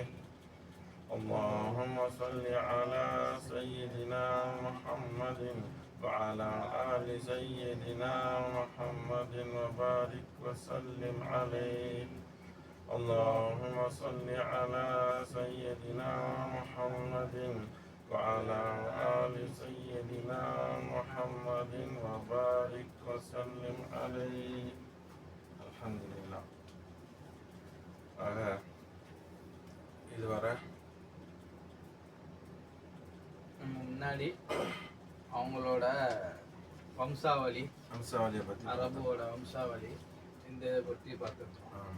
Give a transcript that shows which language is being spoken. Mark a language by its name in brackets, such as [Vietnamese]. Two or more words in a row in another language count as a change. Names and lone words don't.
[Arabic] اللهم صل على سيدنا محمد وعلى آل سيدنا محمد وبارك وسلم عليه. اللهم صل على سيدنا محمد وعلى آل سيدنا محمد وبارك وسلم عليه. الحمد لله. [Tamil] இதுவரை முன்னாடி அவங்களோட வம்சாவளி வம்சாவளியை பற்றி அரபுவோட வம்சாவளி இந்த இதை பற்றி பார்த்துருக்கோம்.